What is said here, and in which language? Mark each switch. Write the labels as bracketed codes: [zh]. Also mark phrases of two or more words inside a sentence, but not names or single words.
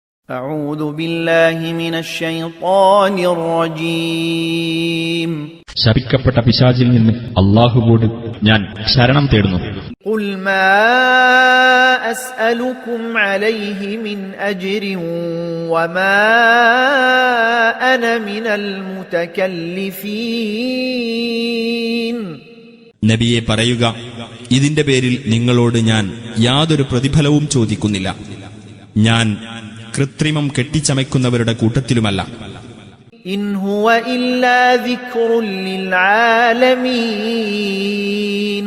[ar] أعوذ بالله من الشيطان الرجيم. [ml] ശപിക്കപ്പെട്ട പിശാചിൽ നിന്ന് അല്ലാഹുവോട് ഞാൻ ശരണം തേടുന്നു. [ar] قل ما أسألكم عليه من أجر وما أنا من المتكلفين. [ml] നബിയെ പറയുക, ഇതിന്റെ പേരിൽ നിങ്ങളോട് ഞാൻ യാതൊരു പ്രതിഫലവും ചോദിക്കുന്നില്ല. ഞാൻ കൃത്രിമം കെട്ടിച്ചമയ്ക്കുന്നവരുടെ കൂട്ടത്തിലുമല്ല. [ar] إن هو إلا ذكر للعالمين.